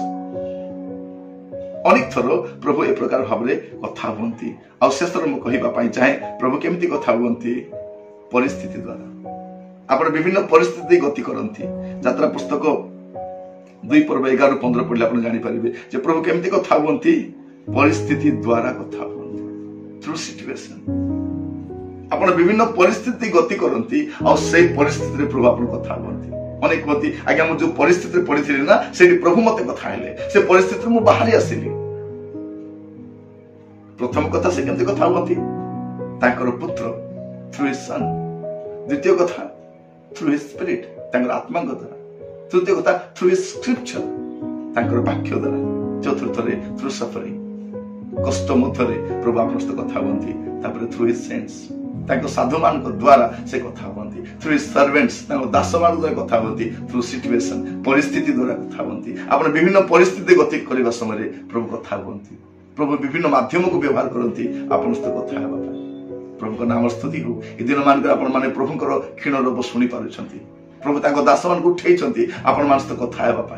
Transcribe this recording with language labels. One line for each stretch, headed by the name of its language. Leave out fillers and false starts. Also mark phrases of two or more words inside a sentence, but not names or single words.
Odia: ଅନେକ ଥର ପ୍ରଭୁ ଏ ପ୍ରକାର ଭାବରେ କଥା ହୁଅନ୍ତି। ଆଉ ଶେଷରେ ମୁଁ କହିବା ପାଇଁ ଚାହେଁ ପ୍ରଭୁ କେମିତି କଥା ହୁଅନ୍ତି? ପରିସ୍ଥିତି ଦ୍ୱାରା। ଆପଣ ବିଭିନ୍ନ ପରିସ୍ଥିତି ଗତି କରନ୍ତି। ଯାତ୍ରା ପୁସ୍ତକ 2 ପର୍ବ 11-15 ପଢିଲେ ଆପଣ ଜାଣିପାରିବେ ଯେ ପ୍ରଭୁ କେମିତି କଥା ହୁଅନ୍ତି? ପରିସ୍ଥିତି ଦ୍ୱାରା କଥା ହୁଅନ୍ତି।
English: through situation,
Odia: ଆପଣ ବିଭିନ୍ନ ପରିସ୍ଥିତି ଗତି କରନ୍ତି ଆଉ ସେଇ ପରିସ୍ଥିତିରେ ପ୍ରଭୁ ଆପଣ କଥା ହୁଅନ୍ତି। ଅନେକ କୁହନ୍ତି ଆଜ୍ଞା ମୁଁ ଯୋଉ ପରିସ୍ଥିତିରେ ପଡିଥିଲି ନା, ସେଇଠି ପ୍ରଭୁ ମତେ କଥା ହେଲେ, ସେ ପରିସ୍ଥିତିରୁ ମୁଁ ବାହାରି ଆସିଲି। ପ୍ରଥମ କଥା ସେ କେମିତି କଥା ହୁଅନ୍ତି? ତାଙ୍କର ପୁତ୍ର,
English: through his son।
Odia: ଦ୍ୱିତୀୟ କଥା
English: through his spirit,
Odia: ତାଙ୍କର ଆତ୍ମାଙ୍କ ଦ୍ୱାରା। ତୃତୀୟ କଥା
English: through his scripture,
Odia: ତାଙ୍କର ବାକ୍ୟ ଦ୍ୱାରା। ଚତୁର୍ଥରେ
English: through suffering,
Odia: କଷ୍ଟ ମଧ୍ୟରେ ପ୍ରଭୁ ଆପଣଙ୍କ ସହିତ କଥା ହୁଅନ୍ତି। ତାପରେ
English: through his saints,
Odia: ତାଙ୍କ ସାଧୁମାନଙ୍କ ଦ୍ୱାରା ସେ କଥା ହୁଅନ୍ତି।
English: through his servants,
Odia: ତାଙ୍କ ଦାସମାନଙ୍କ ଦ୍ୱାରା କଥା ହୁଅନ୍ତି।
English: through situation,
Odia: ପରିସ୍ଥିତି ଦ୍ୱାରା କଥା ହୁଅନ୍ତି। ଆପଣ ବିଭିନ୍ନ ପରିସ୍ଥିତି ଗତି କରିବା ସମୟରେ ପ୍ରଭୁ କଥା ହୁଅନ୍ତି। ପ୍ରଭୁ ବିଭିନ୍ନ ମାଧ୍ୟମକୁ ବ୍ୟବହାର କରନ୍ତି ଆପଣଙ୍କ ସହିତ କଥା ହେବା ପାଇଁ। ପ୍ରଭୁଙ୍କ ନାମ ସ୍ତୁତି ହଉ। ଏ ଦିନ ମାନଙ୍କରେ ଆପଣ ମାନେ ପ୍ରଭୁଙ୍କର କ୍ଷୀଣ ରୂପ ଶୁଣି ପାରୁଛନ୍ତି। ପ୍ରଭୁ ତାଙ୍କ ଦାସମାନଙ୍କୁ ଉଠେଇଛନ୍ତି ଆପଣମାନଙ୍କ ସହିତ କଥା ହେବା ପାଇଁ।